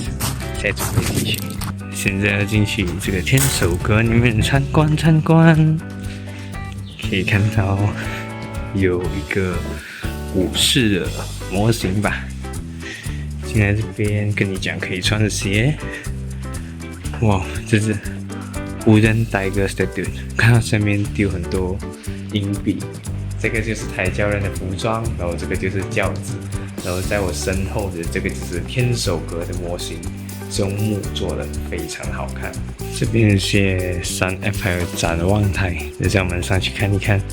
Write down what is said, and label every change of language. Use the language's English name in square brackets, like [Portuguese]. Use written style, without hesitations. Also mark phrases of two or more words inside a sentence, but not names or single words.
[Chinese] 現在準備進去，現在要進去這個天守閣裡面參觀。可以看到有一個武士的模型吧。進來這邊跟你講可以穿的鞋。哇，這是 [English] Wooden Tiger Statue， [Chinese] 看到上面丟很多硬幣，這個就是抬轎人的服裝，然後這個就是轎子，然後在我身後的這個就是天守閣的模型，是用木做的，非常好看。這邊有些3F 還有展望台，就讓我們上去看一看。